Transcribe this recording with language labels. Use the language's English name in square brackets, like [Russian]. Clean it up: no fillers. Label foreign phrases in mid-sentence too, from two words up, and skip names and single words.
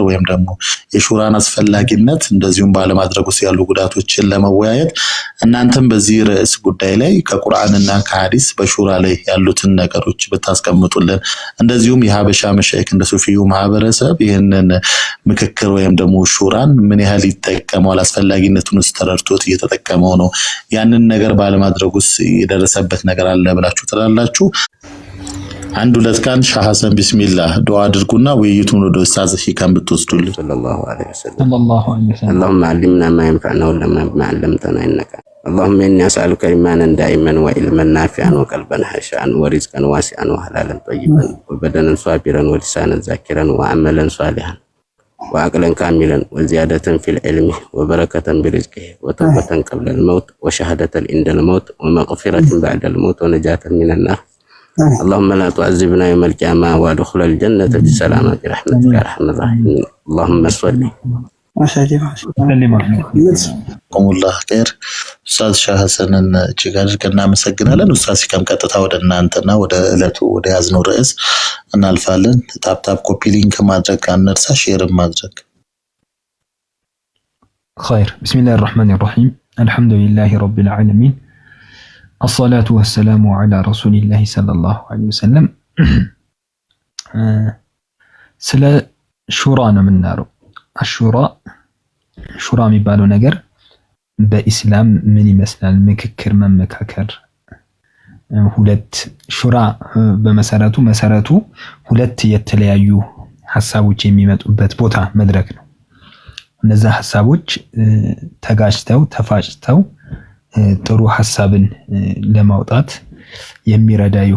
[Amharic] ወይም ደግሞ የሹራን አስፈላጊነት እንደዚሁም ባለማድረግ ውስጥ ያሉ ጉዳቶችን ለመወያየት እናንተም በዚህ ርዕስ ጉዳይ ላይ ከቁርአንና ከሐዲስ በሹራ ላይ ያሉትን ነገሮች ብታስቀምጡልን እንደዚሁም የሀበሻ መሻይክ እንደ ሱፊዩ ማህበረሰብ ይሄንን ምክክር ወይም ደግሞ ሹራን ምን ያህል ይጠቀማል፣ አስፈላጊነቱን ተረድቶ እየተጠቀመው ነው፣ ያንን ነገር ባለማድረጉስ የደረሰበት ነገር አለ ብላችሁ ትላላችሁ? አንድ ሁለት ካን ሻህ ሐሰን ቢስሚላህ ዱዓ አድርጉና ውይይቱን ወደ ኡስታዝ ሂካም ብትወስዱልን። [Arabic] صلى الله عليه وسلم اللهم علمنا ما ينفعنا وعلمنا بما علمتنا انك اللهم اني اسالك ايمانا دائما وعلما نافعا وقلبا خاشعا ورزقا واسعا وحلالا طيبا وبدنا صابرا ولسانا ذاكرا وعملا صالحا وعقلا كاملا وزيادة في العلم وبركة برزقه وتوبة قبل الموت وشهادة عند الموت ومغفرة بعد الموت ونجاة من النار اللهم لا تعذبنا يوم القيامة وادخل الجنة بسلامة برحمتك يا أرحم الراحمين اللهم صل وسلم الله خير [Amharic] ኡስታዝ ሻህ ሐሰንን እጅግ አድርገን እናመሰግናለን። ኡስታዝ ሲከም ቀጥታ ወደ እናንተና ወደ ዕለቱ ወደ ያዝነው ርዕስ እናልፋለን። [English] tap copy link [Amharic] ማድረግ አንርሳ፣ ሼር ማድረግ። [Arabic] خير بسم الله الرحمن الرحيم الحمد لله رب العالمين الصلاة والسلام على رسول الله صلى الله عليه وسلم [Amharic] ስለ ሹራ ነው የምናወራው። ሹራ የሚባለው ነገር በኢስላም ምን ይመስላል? ምክክር መመካከር ሁለት ሹራ በመሰረቱ ሁለት የተለያዩ ሐሳቦች የሚመጡበት ቦታ መድረክ ነው። እነዛ ሐሳቦች ተጋጭተው ተፋጭተው ጥሩ ሐሳብን ለማውጣት የሚረዳ